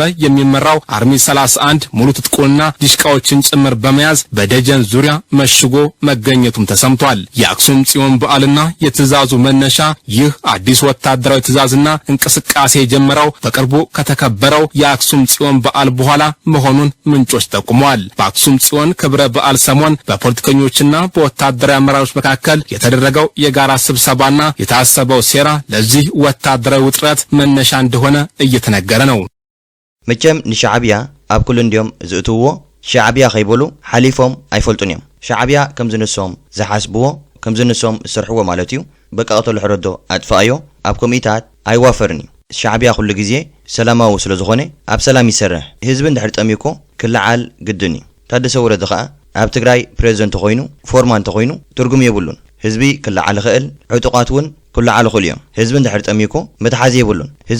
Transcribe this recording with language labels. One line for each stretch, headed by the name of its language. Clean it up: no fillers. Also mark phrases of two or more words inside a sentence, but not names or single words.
Amharic: የሚመራው አርሚ 31 ሙሉ ትጥቁንና ዲሽቃዎችን ጭምር በመያዝ በደጀን ዙሪያ መሽጎ መገኘቱም ተሰምቷል። የአክሱም ጽዮን በዓልና የትዕዛዙ መነሻ ይህ አዲስ ወታደራዊ ትዕዛዝና እንቅስቃሴ የጀመረው በቅርቡ ከተከበረው የአክሱም ጽዮን በዓል በኋላ መሆኑን ምንጮች ጠቁመዋል። በአክሱም ጽዮን ክብረ በዓል ሰሞን በፖለቲከኞችና በወታደራዊ አመራሮች መካከል የተደረገው የጋራ ስብሰባና የታሰበው ሴራ ለዚህ ወታደራዊ ውጥረት መነሻ እንደሆነ እየተነገረ ነው።
Tigrinya: መቼም ንሻዕብያ ኣብ ኩሉ እንዲዮም ዝእትዎ ሻዕብያ ከይበሉ ሓሊፎም ኣይፈልጡን እዮም ሻዕብያ ከም ዝንሶም ዝሓስብዎ ከም ዝንሶም ዝሰርሕዎ ማለት እዩ በቃ ቀተሉ ሕረዶ ኣጥፋዮ ኣብ ኮሚታት ኣይዋፈርን እዩ ሻዕብያ ኩሉ ግዜ ሰላማዊ ስለ ዝኾነ ኣብ ሰላም ይሰርሕ ህዝቢ እንድሕር ጠሚኮ ክለዓል ግድን እዩ ታደሰ ወረደ ከዓ ኣብ ትግራይ ፕሬዚደንት ኮይኑ ፎርማን ተኮይኑ ትርጉም የብሉን ህዝቢ ክለዓል ክእል ዕጡቃት እውን ክለዓል ክእል እዮም ህዝቢ እንድሕር ጠሚኮ መትሓዚ የብሉን ህዝቢ